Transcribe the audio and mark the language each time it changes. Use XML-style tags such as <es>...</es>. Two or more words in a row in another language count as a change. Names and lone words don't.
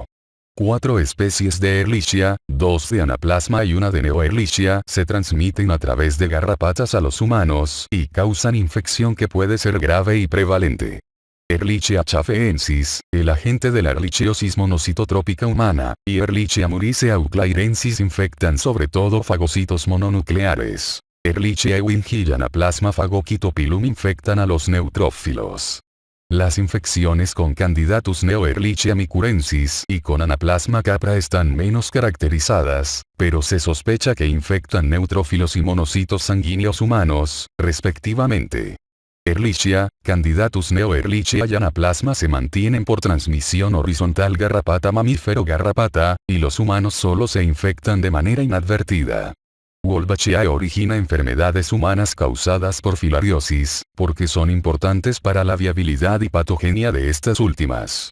<es>4 especies de Ehrlichia, 2 de Anaplasma y 1 de Neoehrlichia se transmiten a través de garrapatas a los humanos y causan infección que puede ser grave y prevalente. Ehrlichia chaffeensis, el agente de la ehrlichiosis monocitotrópica humana, y Ehrlichia muriceauclairensis infectan sobre todo fagocitos mononucleares. Ehrlichia ewingi y Anaplasma phagocytopilum infectan a los neutrófilos. Las infecciones con Candidatus neoehrlichia micurensis y con Anaplasma capra están menos caracterizadas, pero se sospecha que infectan neutrófilos y monocitos sanguíneos humanos, respectivamente. Ehrlichia, Candidatus neoehrlichia y Anaplasma se mantienen por transmisión horizontal garrapata-mamífero-garrapata, y los humanos solo se infectan de manera inadvertida. Wolbachia origina enfermedades humanas causadas por filariosis, porque son importantes para la viabilidad y patogenia de estas últimas.</es>